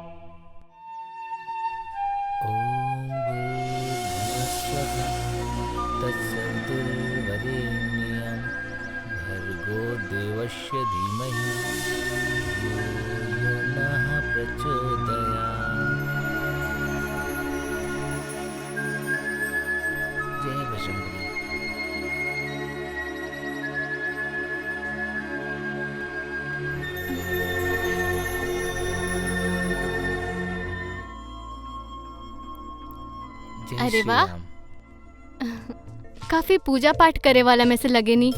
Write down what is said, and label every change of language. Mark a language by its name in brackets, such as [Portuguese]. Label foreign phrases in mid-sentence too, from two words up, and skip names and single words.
[Sanskrit] ओम तत्सवितुर्वरेण्यं भर्गो देवस्य धीमहि धियो नः प्रचोदयात्। [Hindi] जय बजरंगबली। अरे वाह, काफी पूजा पाठ करे वाला में से लगे नी।